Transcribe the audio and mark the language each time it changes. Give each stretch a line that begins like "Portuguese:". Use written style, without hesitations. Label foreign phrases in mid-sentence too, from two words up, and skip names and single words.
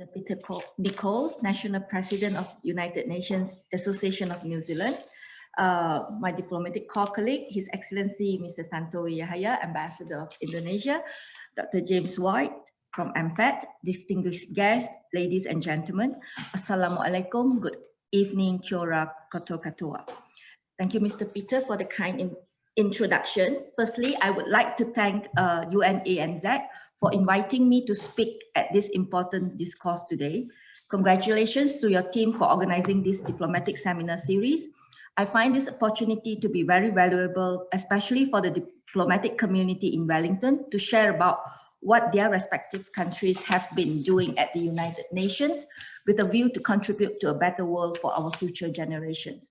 English: Peter Nichols, National President of United Nations Association of New Zealand, my diplomatic colleague, His Excellency Mr. Tantowi Yahya, Ambassador of Indonesia, Dr. James Waite, from MFAT, distinguished guests, ladies and gentlemen, Assalamualaikum, good evening,
Māori: kia ora, koto katoa.
English: Thank you, Mr. Peter, for the kind introduction. Firstly, I would like to thank UNANZ for inviting me to speak at this important discourse today. Congratulations to your team for organizing this diplomatic seminar series. I find this opportunity to be very valuable, especially for the diplomatic community in Wellington, to share about what their respective countries have been doing at the United Nations with a view to contribute to a better world for our future generations.